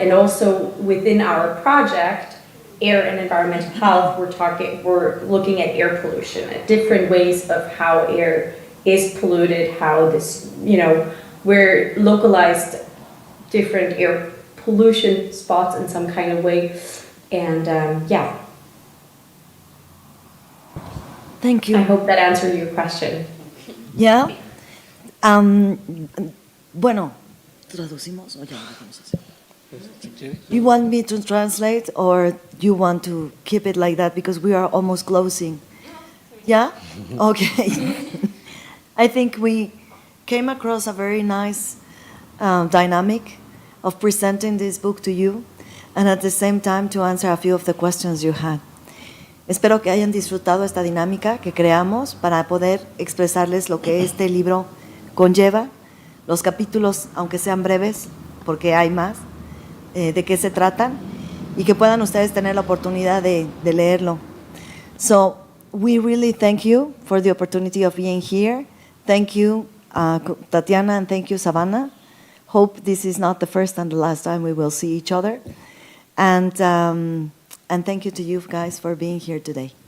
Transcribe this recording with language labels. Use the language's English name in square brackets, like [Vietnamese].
[English] And also within our project, Air and Environmental Health, we're looking at air pollution, at different ways of how air is polluted, how this, you know, we're localized different air pollution spots in some kind of way. And yeah. Thank you. I hope that answered your question. Yeah. [Spanish] Bueno, traducimos o ya lo dejamos así. [English] You want me to translate, or you want to keep it like that, because we are almost closing? Yeah? Okay. I think we came across a very nice dynamic of presenting this book to you, and at the same time to answer a few of the questions you had. [Spanish] Espero que hayan disfrutado esta dinámica que creamos para poder expresarles lo que este libro conlleva, los capítulos, aunque sean breves, porque hay más, de qué se tratan, y que puedan ustedes tener la oportunidad de leerlo. [English] So we really thank you for the opportunity of being here. Thank you, Tatiana, and thank you, Savannah. Hope this is not the first and the last time we will see each other. And thank you to you guys for being here today.